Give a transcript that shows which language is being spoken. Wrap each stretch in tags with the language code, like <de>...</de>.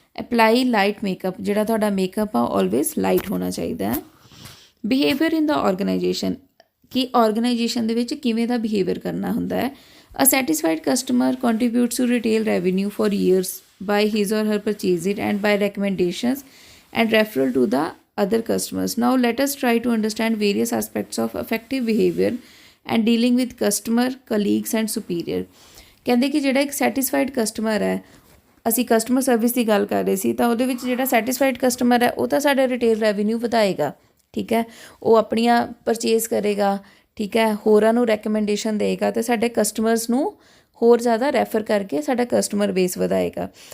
<en>apply light makeup,</en> <pa>ਜਿਹੜਾ ਤੁਹਾਡਾ makeup ਆ ਆਲਵੇਜ਼ ਲਾਈਟ ਹੋਣਾ ਚਾਹੀਦਾ ਹੈ।</pa> <en>behaviour in the organisation,</en> <pa>ਕਿ ਆਰਗੇਨਾਈਜੇਸ਼ਨ ਦੇ ਵਿੱਚ ਕਿਵੇਂ ਦਾ ਬਿਹੇਵੀਅਰ ਕਰਨਾ ਹੁੰਦਾ ਹੈ।</pa> <en>A satisfied customer contributes to retail revenue for years by his or her purchase it and by recommendations and referral to the other customers. Now let us try to understand various aspects of effective behavior and dealing with customer, colleagues and superior.</en> <pa>ਕਹਿੰਦੇ ਕਿ ਜਿਹੜਾ ਇੱਕ satisfied customer ਹੈ, ਅਸੀਂ customer service ਦੀ ਗੱਲ ਕਰ ਰਹੇ ਸੀ ਤਾਂ ਉਹਦੇ ਵਿੱਚ ਜਿਹੜਾ ਸੈਟਿਸਫਾਈਡ ਕਸਟਮਰ ਹੈ ਉਹ ਤਾਂ ਸਾਡਾ ਰਿਟੇਲ ਰੈਵਨਿਊ ਵਧਾਏਗਾ, ਠੀਕ ਹੈ, ਉਹ ਆਪਣੀਆਂ ਪਰਚੇਜ਼ ਕਰੇਗਾ, ਠੀਕ ਹੈ, ਹੋਰਾਂ ਨੂੰ ਰੈਕਮੈਂਡੇਸ਼ਨ ਦੇਗਾ ਅਤੇ ਸਾਡੇ ਕਸਟਮਰਸ ਨੂੰ ਹੋਰ ਜ਼ਿਆਦਾ ਰੈਫਰ ਕਰਕੇ ਸਾਡਾ ਕਸਟਮਰ ਬੇਸ ਵਧਾਏਗਾ।</pa>